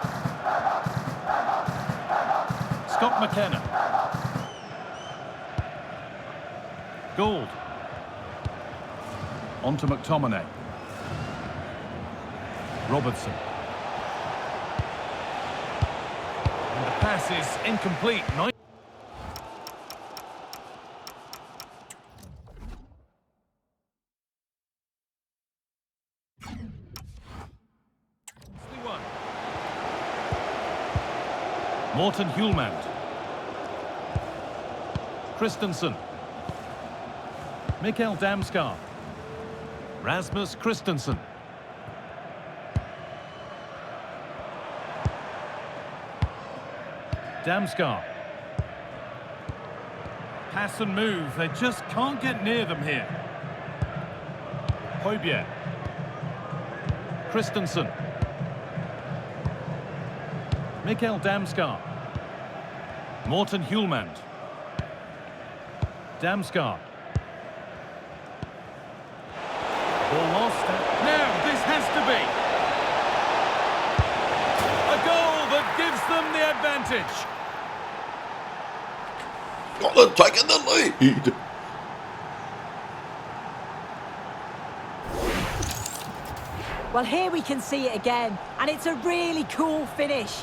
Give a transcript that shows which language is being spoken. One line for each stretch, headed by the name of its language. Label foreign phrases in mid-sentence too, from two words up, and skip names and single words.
English: Scott McKenna. Gould. On to McTominay. Robertson. And the pass is incomplete. Morten Hjulmand. Christensen. Mikkel Damskar. Rasmus Christensen. Damskar. Pass and move. They just can't get near them here. Højbjerg. Christensen. Mikkel Damskar. Morten Hjulmand. Damskar. Ball lost. Now this has to be a goal that gives them the advantage. Scotland taking the lead. Well, here we can see it again, and it's a really cool finish.